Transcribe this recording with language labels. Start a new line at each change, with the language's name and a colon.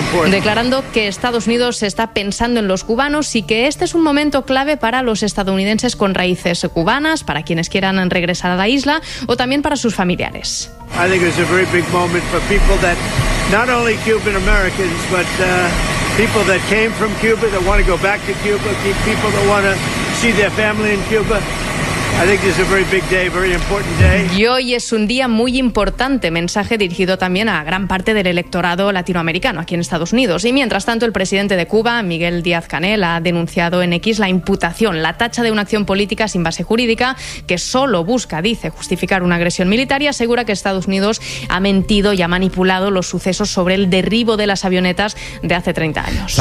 Spanish: Declarando que Estados Unidos está pensando en los cubanos y que este es un momento clave para los estadounidenses con raíces cubanas, para quienes quieran regresar a la isla o también para sus familiares.
English: I think it's a very big moment for people that not only Cuban Americans but people that came from Cuba that want to go back to Cuba, people that want to see their family in Cuba. I think this is a very big day, very important day.
Spanish: Y hoy es un día muy importante, mensaje dirigido también a gran parte del electorado latinoamericano aquí en Estados Unidos. Y mientras tanto, el presidente de Cuba, Miguel Díaz-Canel, ha denunciado en X la imputación, la tacha de una acción política sin base jurídica, que solo busca, dice, justificar una agresión militar, y asegura que Estados Unidos ha mentido y ha manipulado los sucesos sobre el derribo de las avionetas de hace 30 años.